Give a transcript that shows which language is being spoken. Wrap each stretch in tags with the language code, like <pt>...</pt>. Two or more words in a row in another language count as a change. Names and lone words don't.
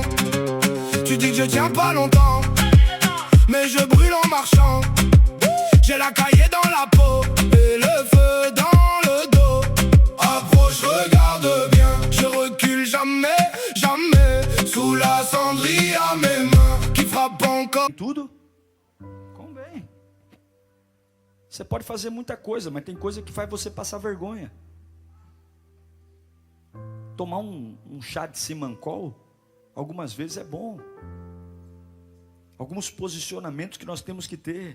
<fr>Tu dis que je tiens pas longtemps, mais je brûle en marchant. J'ai la cahier dans la peau et le feu dans le dos. Approche, regarde bien, je recule jamais, jamais. Sous la cendrie à mes mains qui frappent encore.</fr> <pt>Tudo convém. Você pode fazer muita coisa, mas tem coisa que faz você passar vergonha. Tomar um chá de Simancol, algumas vezes é bom. Alguns posicionamentos que nós temos que ter.</pt>